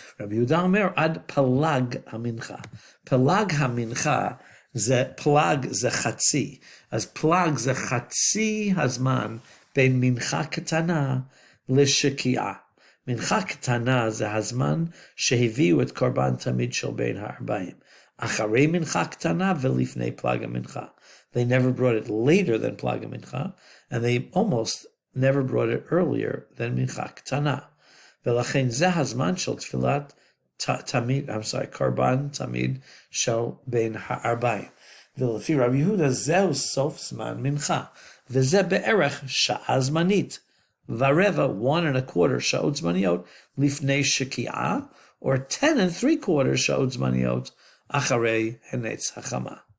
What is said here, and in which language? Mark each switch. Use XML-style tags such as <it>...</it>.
<he>רבי יהודה אומר עד פלג המנחה. פלג המנחה זה פלג זה חצי, אז פלג זה חצי הזמן בין מנחה קטנה לשקיעה. מנחה קטנה זה הזמן שהביאו את קורבן תמיד של בין ה-40. אחרי מנחה קטנה ולפני פלג המנחה.</he> <en>They never brought it later than פלג המנחה, and they almost never brought it earlier than מנחה קטנה.</en> <he>ולכן זה הזמן של תפילת תמיד, קורבן תמיד של בין ה-40. ולפי רבי יהודה זהו סוף זמן מנחה. וזה בערך שעה זמנית, ורבע, 1.25 שעות זמניות, לפני שקיעה, or 10 3/4 שעות זמניות, אחרי הנץ החמה.</he>